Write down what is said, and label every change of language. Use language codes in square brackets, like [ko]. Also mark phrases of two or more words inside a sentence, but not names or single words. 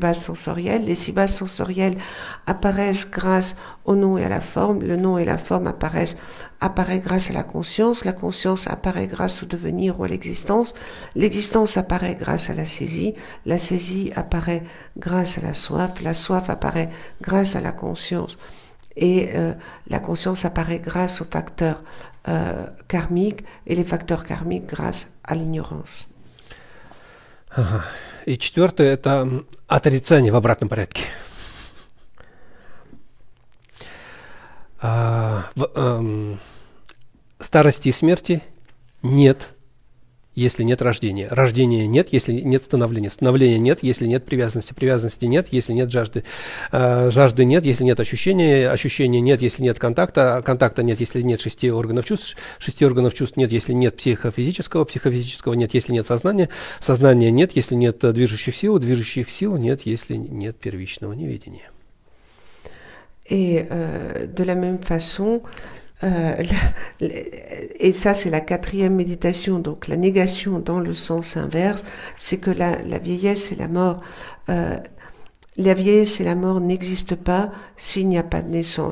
[fr] bases sensorielles, les six bases sensorielles apparaissent grâce au nom et à la forme, le nom et la forme apparaît grâce à la conscience apparaît grâce au devenir ou à l'existence apparaît grâce à la saisie apparaît grâce à la soif apparaît grâce à la conscience, et la conscience apparaît grâce aux facteurs karmiques, et les facteurs karmiques grâce à l'ignorance. [ru] И четвертое – это отрицание в обратном порядке. Старости и смерти нет, если нет рождения. Рождения нет, если нет становления. Становления нет, если нет привязанности. Привязанности нет, если нет жажды. Жажды нет, если нет ощущения. Ощущения нет, если нет контакта. Контакта нет, если нет 6 органов чувств. 6 органов чувств нет, если нет психофизического. Психофизического нет, если нет сознания. Сознания нет, если нет движущих сил. Движущих сил нет, если нет первичного неведения. [fr] Et de la même façon, et ça c'est la quatrième méditation, donc la négation dans le sens inverse, c'est que la vieillesse et la mort, n'existent pas s'il n'y a pas de naissance.